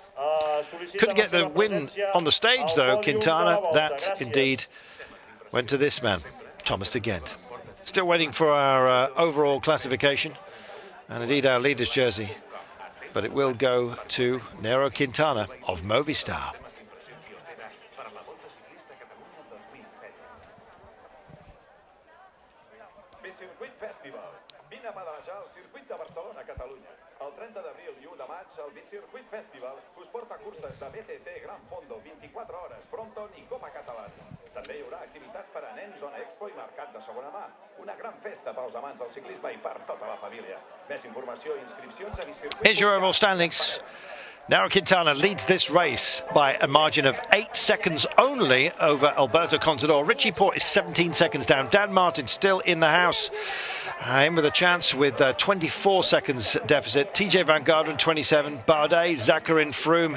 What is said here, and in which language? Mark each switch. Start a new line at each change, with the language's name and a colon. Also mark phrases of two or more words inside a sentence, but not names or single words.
English: Couldn't get the win on the stage though, Quintana. That indeed went to this man, Thomas de Gendt. Still waiting for our overall classification and indeed our leader's jersey, but it will go to Nairo Quintana of Movistar.
Catalan: Circuit Festival. Vine a pedalejar al circuit de Barcelona, Catalunya. El 30 d'abril i 1 de maig, el Circuit Festival us porta curses de BTT Gran Fondo, 24 hores, Fronton i Copa Catalana. També hi haurà activitats per a nens, zona expo i mercat de segona mà. Una gran festa pels amants del ciclisme i per tota la família. Més informació i inscripcions a Bicircuit.
English: Here's your overall standings. Nairo Quintana leads this race by a margin of 8 seconds only over Alberto Contador. Richie Porte is 17 seconds down. Dan Martin still in the house. In with a chance with 24 seconds deficit. TJ Van Garderen 27. Bardet, Zakarin, Froome.